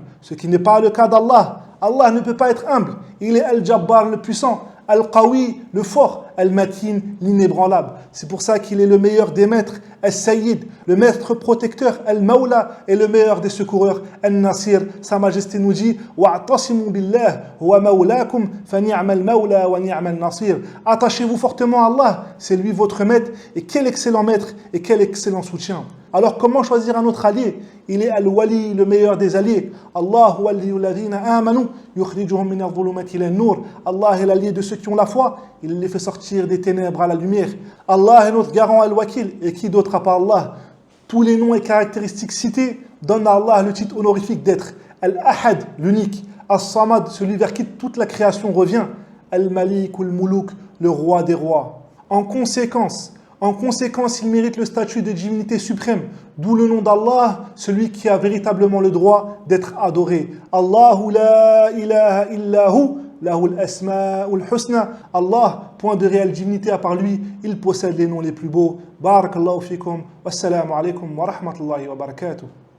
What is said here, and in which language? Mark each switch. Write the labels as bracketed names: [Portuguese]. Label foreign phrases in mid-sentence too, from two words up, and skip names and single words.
[French] Ce qui n'est pas le cas d'Allah. Allah ne peut pas être humble. Il est Al-Jabbar, le puissant, Al-Qawi, le fort, Al-Matin, l'inébranlable. C'est pour ça qu'il est le meilleur des maîtres, Al-Sayyid, le maître protecteur, Al-Mawla, et le meilleur des secoureurs, Al-Nasir. Sa Majesté nous dit [Arabic] واعتصموا بالله هو مولاكم فنعم المولى ونعم النصير. [French] Attachez-vous fortement à Allah, c'est lui votre maître, et quel excellent maître et quel excellent soutien. Alors comment choisir un autre allié? Il est Al-Wali, le meilleur des alliés. [Arabic] الله ولي الذين آمنوا يخرجهم من الظلمات إلى النور. [French] Allah est l'allié de ceux qui ont la foi, il les fait sortir des ténèbres à la lumière. Allah est notre garant Al-Wakil, et qui d'autre à part Allah? Tous les noms et caractéristiques cités donnent à Allah le titre honorifique d'être Al-Ahad, l'unique, As-Samad, celui vers qui toute la création revient, Al-Malik ou Al-Muluk, le roi des rois. En conséquence, il mérite le statut de divinité suprême, d'où le nom d'Allah, celui qui a véritablement le droit d'être adoré. [Arabic] الله لا إله إلا هو له الأسماء الحسنى. [French] Allah, point de réelle divinité à part lui, il possède les noms les plus beaux. [Arabic] بارك الله فيكم والسلام عليكم ورحمة الله وبركاته.